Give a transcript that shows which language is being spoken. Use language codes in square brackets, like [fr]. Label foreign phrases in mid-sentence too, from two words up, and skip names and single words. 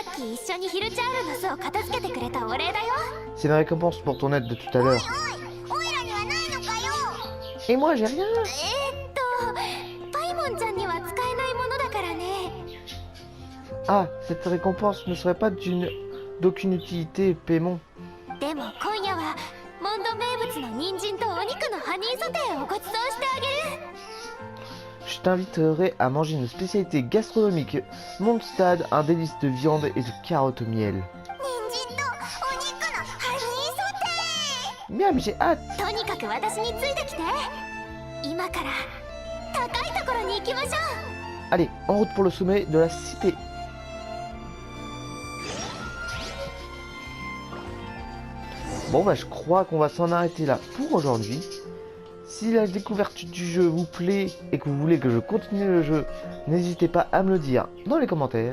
[fr] C'est une récompense pour ton aide de tout à l'heure. Et moi, j'ai rien. Ah, cette récompense ne serait pas d'aucune utilité, Paimon. [ja] モンド名物の人参とお肉のハニーソテーをご馳走してあげる。 [fr] Je t'inviterai à manger une spécialité gastronomique. Mondstadt, un délice de viande et de carottes au miel. [ja] 人参とお肉のハニーソテ [fr] Miam, j'ai hâte. [ja] ー。とにかく私についてきて。今から高いところに行きましょう。 [fr] Allez, en route pour le sommet de la cité. Bon bah je crois qu'on va s'en arrêter là pour aujourd'hui. Si la découverte du jeu vous plaît et que vous voulez que je continue le jeu, n'hésitez pas à me le dire dans les commentaires.